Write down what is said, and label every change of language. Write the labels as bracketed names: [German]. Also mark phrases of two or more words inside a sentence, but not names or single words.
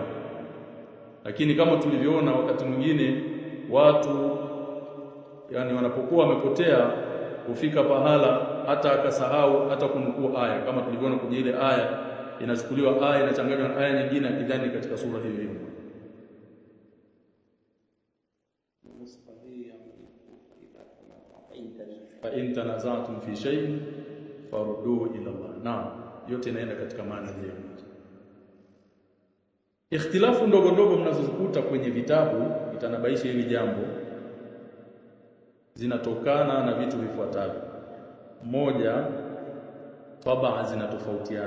[Swahili] Lakini kama tulivyoona wakati mwingine watu yani wanapokuwa wamepotea kufika pahala hata akasahau hata kunukuu aya, kama tulivyoona kwenye ile aya inachukuliwa aya inachanganywa na aya nyingine akidhani katika sura hiyo hiyo. [Arabic] فإن تنازعتم في شيء فردوه إلى الله. [Swahili] Naam, yote inaenda katika maana hiyo. Ikhtilafu ndogo ndogo mnazozikuta kwenye vitabu itanabaisha hili jambo, zinatokana na vitu vifuatavyo. Moja, tabaa zinatofautiana.